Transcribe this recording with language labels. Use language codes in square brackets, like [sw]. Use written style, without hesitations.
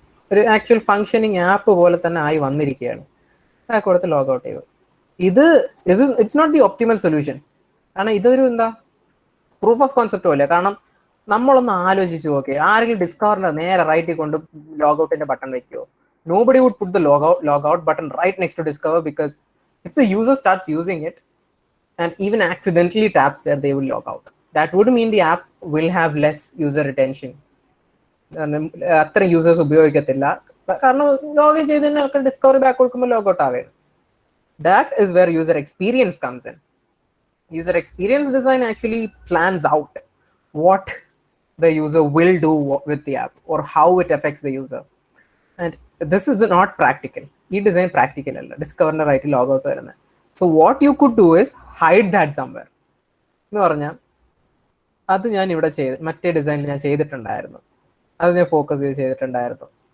[ml] ഒരു actual functioning app പോലെ തന്നെ ആയി വന്നിരിക്കുകയാണ്. ആ കൊടുത്ത് ലോഗ് ഔട്ട് ചെയ്തു. [en] it's not the optimal solution, [ml] കാരണം ഇതൊരു പ്രൂഫ് ഓഫ് കോൺസെപ്റ്റ് പോലെ. കാരണം നമ്മളൊന്ന് ആലോചിച്ച് നോക്കി, ആരെങ്കിലും ഡിസ്കവറിന്റെ നേരെ റൈറ്റിൽ കൊണ്ട് ലോഗൌട്ടിന്റെ button വെക്കുമോ? [en] Nobody would put the logout button right next to discover, because if the user starts using it and even accidentally taps there, they will log out. That would mean the app will have less user retention. [ml] അത്ര users ഉപയോഗിക്കത്തില്ല. കാരണം login ചെയ്ത് തന്നെ ആൾക്കാർ discovery back കൊടുക്കുമ്പോൾ logout ആവുകയാണ്. [en] That is where user experience comes in. User experience design actually plans out what the user will do with the app or how it affects the user. And this is not practical. [ml] E design practical alla discover right log out varunna. [en] So what you could do is hide that somewhere. [ml] എന്ന് പറഞ്ഞാൽ അത് ഞാൻ ഇവിടെ മറ്റേ ഡിസൈനിൽ ഞാൻ ചെയ്തിട്ടുണ്ടായിരുന്നു. അത് ഞാൻ ഫോക്കസ് ചെയ്ത് ചെയ്തിട്ടുണ്ടായിരുന്നു.